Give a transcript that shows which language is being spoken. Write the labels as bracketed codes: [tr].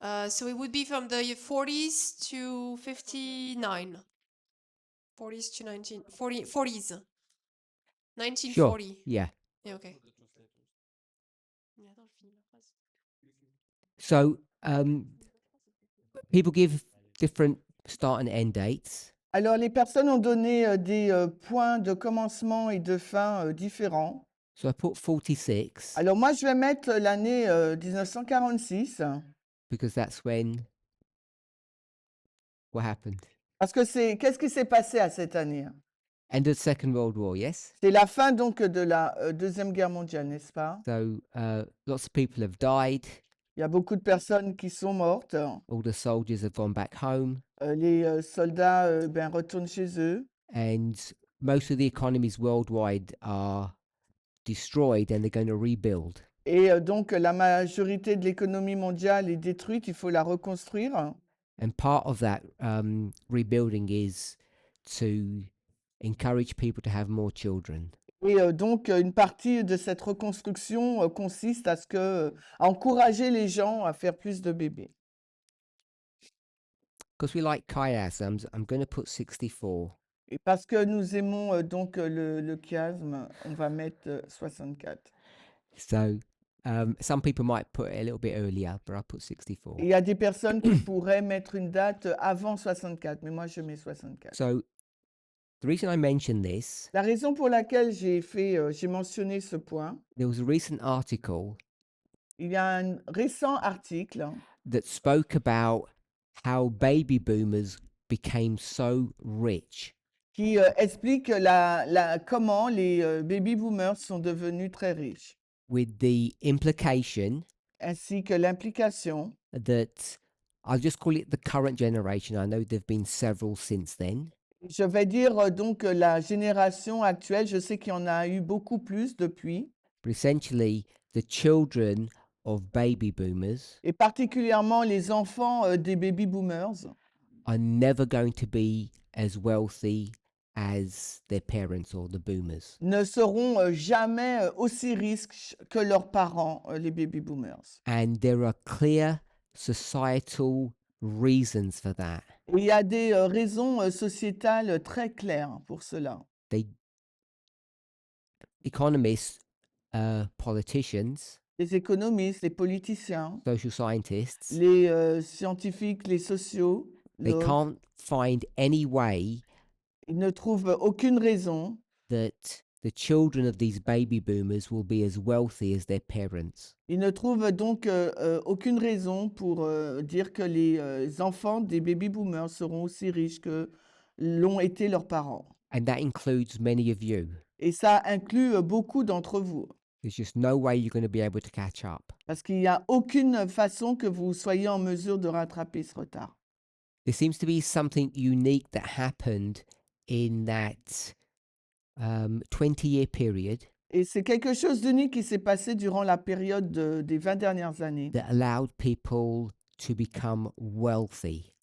[en] So it would be from the 40s to 59. 40s to 40s. 1940. Sure. Yeah. Yeah, okay. [fr] Mais attends, je finis ma phrase. [en] So people give different start and end dates. [fr] Alors, les personnes ont donné des points de commencement et de fin différents. [en] So I put 46 [fr] Alors, moi, je vais mettre l'année 1946 [en] because that's when what happened? [fr] parce que qu'est-ce qui s'est passé à cette année? [en] End of the Second World War, yes? [fr] C'est la fin donc de la Deuxième Guerre mondiale, n'est-ce pas? [en] So lots of people have died. [fr] Il y a beaucoup de personnes qui sont mortes. [en] All the soldiers have gone back home. [fr] Les soldats retournent chez eux. [en] And most of the economies worldwide are destroyed and they're going to rebuild. [fr] Et donc, la majorité de l'économie mondiale est détruite. Il faut la reconstruire. [en] And part of that rebuilding is to encourage people to have more children. [fr] Et donc, une partie de cette reconstruction consiste à encourager les gens à faire plus de bébés. [en] Because we like chiasms, I'm going to put 64. [fr] Et parce que nous aimons donc le chiasme, on va mettre 64. [en] So some people might put it a little bit earlier, but I'll put 64. [fr] Et il y a des personnes qui pourraient mettre une date avant 64, mais moi je mets 64. [en] So the reason I mention this, [fr] La raison pour laquelle j'ai mentionné ce point, [en] there was a recent article [fr] il y a un récent article [en] that spoke about how baby boomers became so rich. [fr] qui explique comment les baby boomers sont devenus très riches, [en] With the implication [fr] ainsi que l'implication [en] that I'll just call it the current generation. I know there've been several since then. [fr] je vais dire donc la génération actuelle, je sais qu'il y en a eu beaucoup plus depuis, [en] But essentially, the children of baby boomers [fr] et particulièrement les enfants des baby boomers [en] are never going to be as wealthy as their parents or the boomers. [fr] ne seront jamais aussi riches que leurs parents, les baby boomers. [en] And there are clear societal reasons for that. [fr] Et il y a des raisons sociétales très claires pour cela. [en] They economists, politicians, [fr] Les économistes, les politiciens, [en] social scientists, [fr] les scientifiques, les sociaux, [en] they can't find any way [fr] ils ne trouvent aucune raison [en] that the children of these baby boomers will be as wealthy as their parents. [fr] Ils ne trouvent donc aucune raison pour dire que les enfants des baby boomers seront aussi riches que l'ont été leurs parents. [en] And that includes many of you. [fr] Et ça inclut beaucoup d'entre vous, [en] There's just no way you're going to be able to catch up. [fr] parce qu'il n'y a aucune façon que vous soyez en mesure de rattraper ce retard. [en] There seems to be something unique that happened in that 20-year period [fr] Et c'est quelque chose d'unique qui s'est passé durant la période des 20 dernières années, [en] that allowed people to become wealthy.